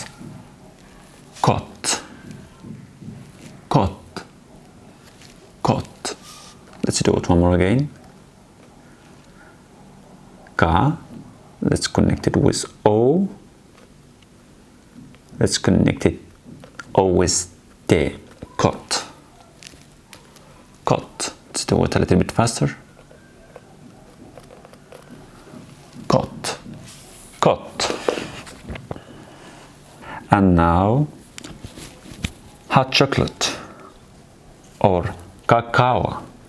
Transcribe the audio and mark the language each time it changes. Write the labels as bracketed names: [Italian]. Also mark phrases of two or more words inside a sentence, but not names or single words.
[English] Kot. Kot. Kot. Let's do it one more again. Ka. Let's connect it with O. Let's connect it O with T. Kot. Kot. Let's do it a little bit faster. Kot. Kot. And now hot chocolate or cacao.